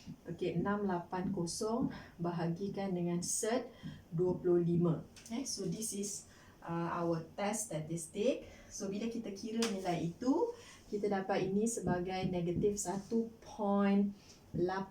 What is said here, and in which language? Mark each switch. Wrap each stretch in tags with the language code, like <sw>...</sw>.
<ms>Okey, 680 bahagikan dengan cert 25.</ms> <en>So this is our test statistic.</en> <ms>So bila kita kira nilai itu, kita dapat ini sebagai negatif 1.838.</ms>